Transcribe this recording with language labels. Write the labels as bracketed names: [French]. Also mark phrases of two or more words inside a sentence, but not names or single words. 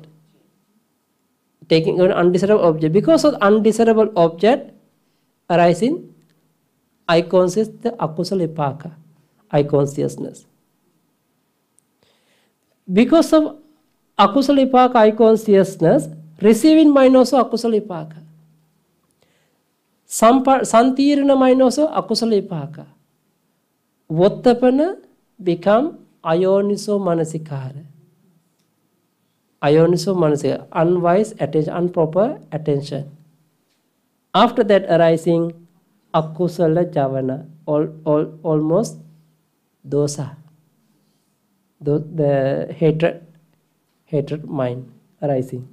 [English] Taking an undesirable object. Because of undesirable object arising, I conscious the [Pali] akusala vipaka, [English] I consciousness. Because of [Pali] akusala vipaka, [English] I consciousness, receiving mind also akusala vipaka. Santirana mind also [Pali] akusala vipaka. Vottapana become ayoniso manasikara. Ayoniso manasikara, [English] unwise attention, improper attention. After that arising [Pali] akusala javana, [English] almost dosa, the hatred mind arising.